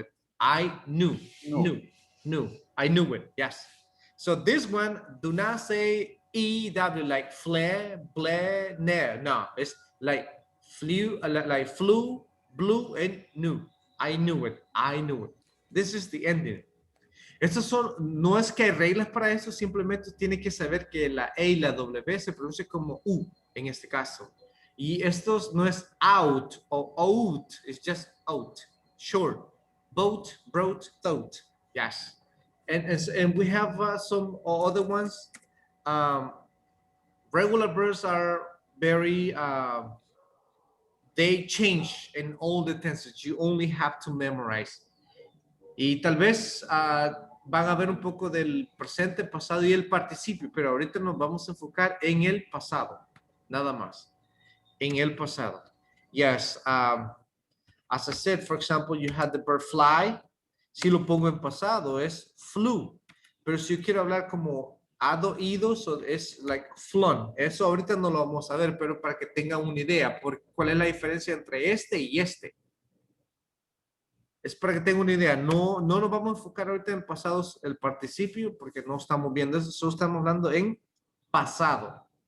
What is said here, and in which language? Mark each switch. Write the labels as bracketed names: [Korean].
[English] it. I knew. Knew. I knew it. Yes. So this one, do not say EW like flare, blare, nair. No, it's like flew, like flew, blue, and knew. I knew it. I knew it. This is the ending. [Spanish] Estos son, no es que hay reglas para eso, simplemente tiene que saber que la E y la W se pronuncia como U en este caso. Y estos no es [English] out o out, it's just out, short, boat, brought, thought, yes. And we have some other ones. Regular verbs are very, they change in all the tenses. You only have to memorize. [Spanish] Y tal vez van a ver un poco del presente, pasado y el participio, pero ahorita nos vamos a enfocar en el pasado, nada más. En el pasado. [English] Yes, as I said, for example, you had the verb fly. [Spanish] Si lo pongo en pasado es flew. Pero si yo quiero hablar como ido, so es like flown. Eso ahorita no lo vamos a ver, pero para que tengan una idea, ¿cuál es la diferencia entre este y este? Es para que tengan una idea. No nos vamos a enfocar ahorita en pasados, el participio, porque no estamos viendo eso, solo estamos hablando en pasado.